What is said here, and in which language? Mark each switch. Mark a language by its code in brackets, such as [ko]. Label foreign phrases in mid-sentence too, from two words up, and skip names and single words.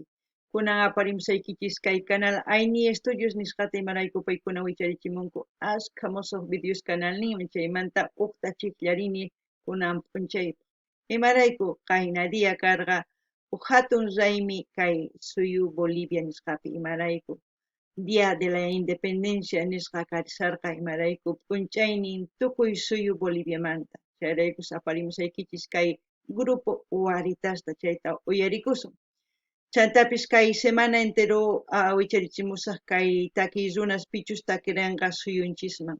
[qu] Kunan aparimusaykichis kay canal Aini Estudios nisqata imarayku paykuna wicharichimunku ashka musuq videos canalninmi chaymanta uqta chiklarini kunan p'unchaypi. Imarayku qayna dia karqa hatun raymi kay suyu Bolivia nisqapi imarayku. Día de la Independencia nisqa karisarqa imarayku p'unchaynin tukuy suyu Boliviamanta. Chayraykus aparimusaykichis kay grupo Waritasta chayta uyarikusun. Chantapis kay [es] semana entero [qu] wicharichimusaq kay takiy runas pichus takiranqa suyunchisman.